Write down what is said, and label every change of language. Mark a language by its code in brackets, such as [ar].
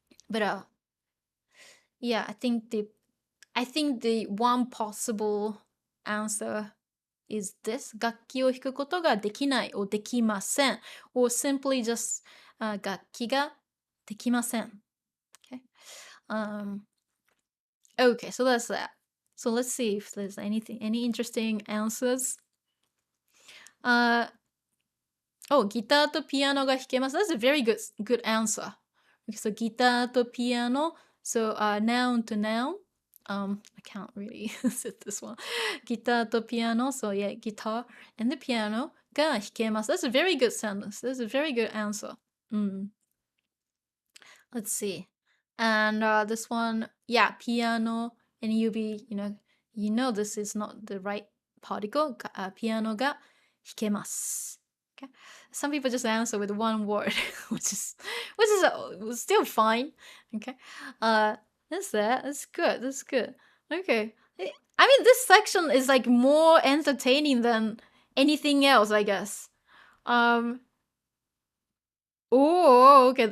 [en] But yeah, I think the one possible answer is this: [ja] 楽器を弾くことができない [en] or できません or simply just [ja] 楽器ができません. [en] Okay. Okay, so that's that. So let's see if there's any interesting answers. Oh, [ja] ギターとピアノが弾けます. [en] That's a very good answer. Okay, so ギターとピアノ. So noun to noun. I can't really sit this one. [ja] ギターとピアノ. [en] So yeah, guitar and the piano が弾けます. That's a very good sentence. That's a very good answer. Let's see. And this one, yeah, piano, and you know this is not the right particle. [ja] Piano が弾けます. [en] Okay. Some people just answer with one word, which is still fine. Okay. That's that. That's good. That's good. Okay. I mean, this section is like more entertaining than anything else, I guess. Oh, okay.